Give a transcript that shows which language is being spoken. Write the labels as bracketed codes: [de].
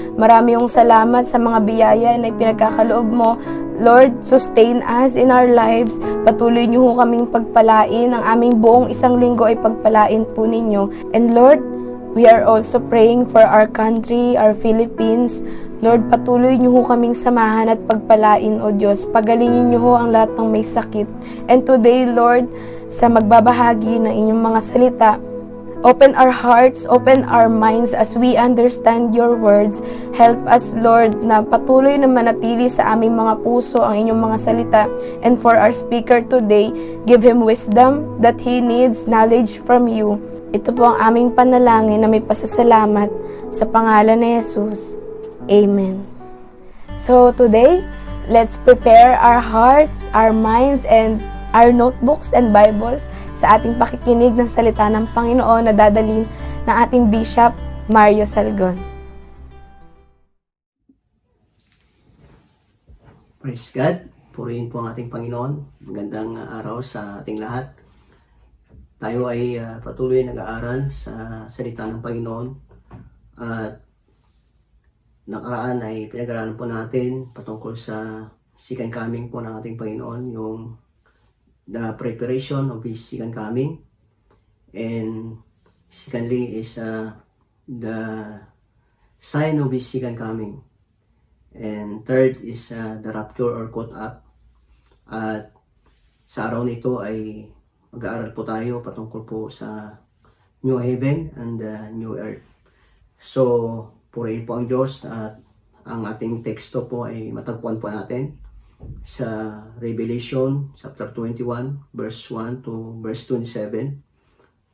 [tl] Marami yung salamat sa mga biyaya na pinagkakaloob mo. [en] Lord, sustain us in our lives. [tl] Patuloy niyo ho kaming pagpalain. Ang aming buong isang linggo ay pagpalain po ninyo. [en] And Lord, we are also praying for our country, our Philippines. [tl] Lord, patuloy niyo ho kaming samahan at pagpalain, O Diyos. Pagalingin niyo ho ang lahat ng may sakit. [en] And today, Lord, [tl] sa magbabahagi ng inyong mga salita, [en] open our hearts, open our minds as we understand your words. Help us, [tl] Lord, na patuloy na manatili sa aming mga puso ang inyong mga salita. [en] And for our speaker today, give him wisdom that he needs, knowledge from you. [tl] Ito po ang aming panalangin na may pasasalamat sa pangalan ni Jesus. [en] Amen. So today, let's prepare our hearts, our minds, and our notebooks and Bibles [tl] sa ating pakikinig ng salita ng Panginoon na dadalhin ng ating [en] Bishop Mario Salgon. Praise God. [tl] Purihin po ang ating Panginoon. Magandang araw sa ating lahat. Tayo ay patuloy nag-aaral sa salita ng Panginoon. At nakaraan ay pinag-aralan po natin patungkol sa second coming po ng ating Panginoon, yung [en] the preparation of His second coming. And secondly is the sign of His second coming. And third is the rapture or caught up. [tl] At sa araw nito ay mag-aaral po tayo patungkol po sa [en] new heaven and new earth. [tl] So, purihin po ang Diyos at ang ating teksto po ay matagpuan po natin sa Revelation chapter 21 verse 1 to verse 27.